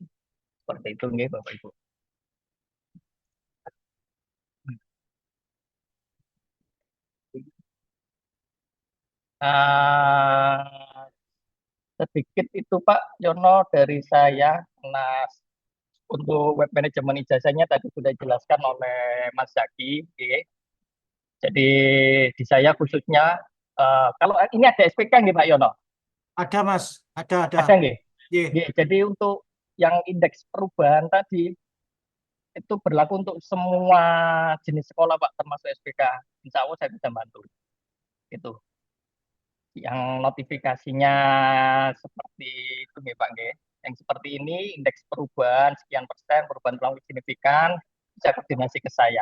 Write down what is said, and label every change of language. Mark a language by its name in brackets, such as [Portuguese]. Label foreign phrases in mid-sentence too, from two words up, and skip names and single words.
[Indonesian] Seperti itu, nggih, Bapak Ibu. Ah, sedikit itu Pak Yono dari saya. Nah, untuk web manajemen ijazahnya tadi sudah dijelaskan oleh Mas Zaki. Oke. Jadi di saya khususnya, kalau ini ada SPK nggih Pak Yono? Ada Mas, ada. Ada nggih? Ye. Nggih. Jadi untuk yang indeks perubahan tadi, itu berlaku untuk semua jenis sekolah Pak, termasuk SPK. [Arabic] Insya Allah [Indonesian] saya bisa bantu. Itu. Yang notifikasinya seperti itu nih Pak nggih. Yang seperti ini, indeks perubahan sekian persen, perubahan terlalu signifikan, bisa koordinasi ke saya.